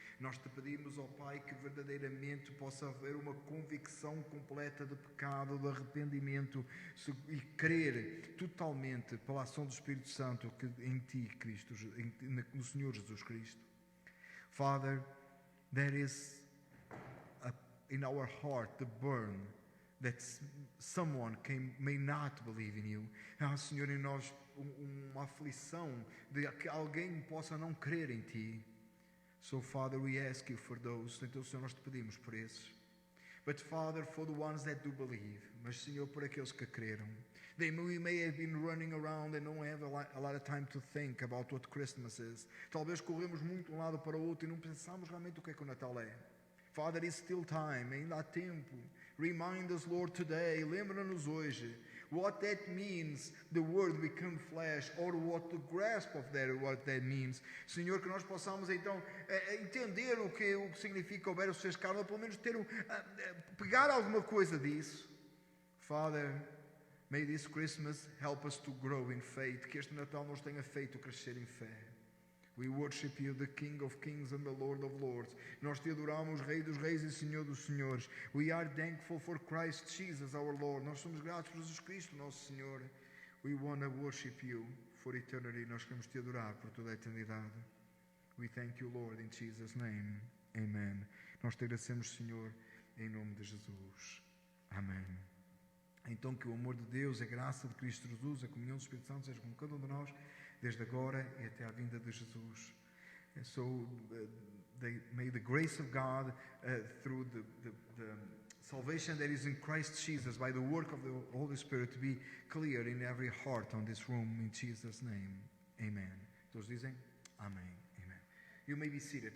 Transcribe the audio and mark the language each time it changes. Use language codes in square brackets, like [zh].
[pt] Nós te pedimos, ó Pai, que verdadeiramente possa haver uma convicção completa de pecado, de arrependimento e crer totalmente pela ação do Espírito Santo que em Ti, Cristo, no Senhor Jesus Cristo. [en] Father, there is in our heart the burn that someone may not believe in you. [pt] Senhor, em nós uma aflição de que alguém possa não crer em Ti. [en] So, Father, we ask you for those. [pt] Então, Senhor, nós te pedimos por esses. [en] But, Father, for the ones that do believe. [pt] Mas, Senhor, por aqueles que creram. [en] We may have been running around and don't have a lot of time to think about what Christmas is. [pt] Talvez corremos muito de um lado para o outro e não pensamos realmente o que é que o Natal é. [en] Father, it's still time. [pt] Ainda há tempo. [en] Remind us, Lord, today. [pt] Lembra-nos hoje. [en] What that means, the word become flesh, or what the grasp of that, what that means. [pt] Senhor, que nós possamos então entender o que significa o verbo ser carne, ou pelo menos pegar alguma coisa disso. [en] Father, may this Christmas help us to grow in faith. [pt] Que este Natal nos tenha feito crescer em fé. [en] We worship you, the King of Kings and the Lord of Lords. [pt] Nós te adoramos, Rei dos Reis e Senhor dos Senhores. [en] We are thankful for Christ Jesus, our Lord. [pt] Nós somos gratos por Jesus Cristo, nosso Senhor. [en] We want to worship you for eternity. [pt] Nós queremos te adorar por toda a eternidade. [en] We thank you, Lord, in Jesus' name. Amen. [pt] Nós te agradecemos, Senhor, em nome de Jesus. Amém. Então que o amor de Deus, a graça de Cristo Jesus, a comunhão do Espírito Santo seja com cada um de nós, desde agora e até à vinda de Jesus. [en] And so may the grace of God through the salvation that is in Christ Jesus by the work of the Holy Spirit be clear in every heart on this room in Jesus' name. Amen. [pt] Todos dizem? Amém. [en] Amen. You may be seated.